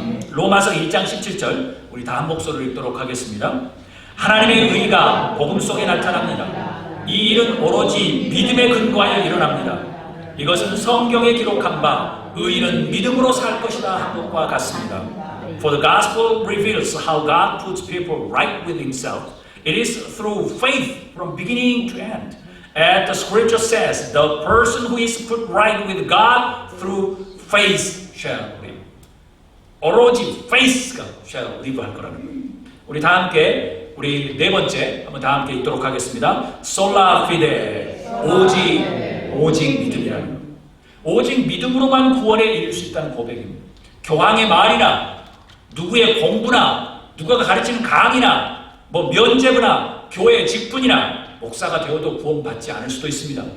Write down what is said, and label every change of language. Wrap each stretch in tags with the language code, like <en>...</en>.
<ko>로마서 1장 17절 우리 다 한 목소리를 읽도록 하겠습니다. 하나님의 의가 복음 속에 나타납니다. 이 일은 오로지 믿음에 근거하여 일어납니다. 이것은 성경에 기록한 바 의인은 믿음으로 살 것이다 한 것과 같습니다.</ko> <en>For the gospel reveals how God puts people right with Himself. It is through faith from beginning to end. And the scripture says, the person who is put right with God through faith shall live.</en> <ko>오로지 faith가</ko> <en>shall live</en> <ko>할 거라는 거예요. 우리 다 함께 우리 네 번째 한번 다 함께 읽도록 하겠습니다.</ko> <la>Sola fide.</la> <ko>오직 믿음이라는 거예요. 오직 믿음으로만 구원에 이를 수 있다는 고백입니다. 교황의 말이나 누구의 공부나 누가 가르치는 강의나 뭐 면제부나 교회 직분이나 목사가 되어도 구원받지 않을 수도 있습니다.</ko>